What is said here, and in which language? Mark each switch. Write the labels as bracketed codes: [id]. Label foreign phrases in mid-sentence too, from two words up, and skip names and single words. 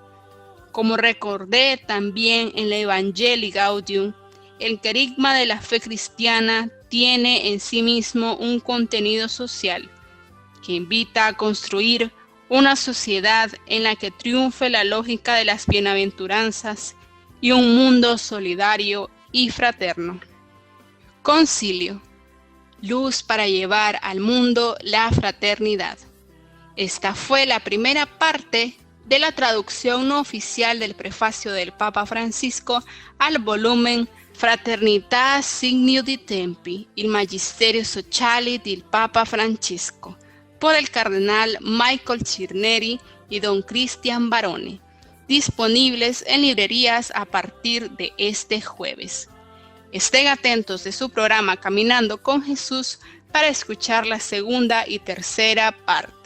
[es] Como recordé también en la Evangelii Gaudium, el querigma de la fe cristiana tiene en sí mismo un contenido social que invita a construir una sociedad en la que triunfe la lógica de las bienaventuranzas y un mundo solidario y fraterno. Concilio. Luz para llevar al mundo la fraternidad. Esta fue la primera parte de la traducción no oficial del prefacio del Papa Francisco al volumen Fraternità Signum di Tempi, il Magisterio Sociale del Papa Francesco, por el cardenal Michael Cirneri y don Cristian Barone, disponibles en librerías a partir de este jueves. Estén atentos de su programa Caminando con Jesús para escuchar la segunda y tercera parte.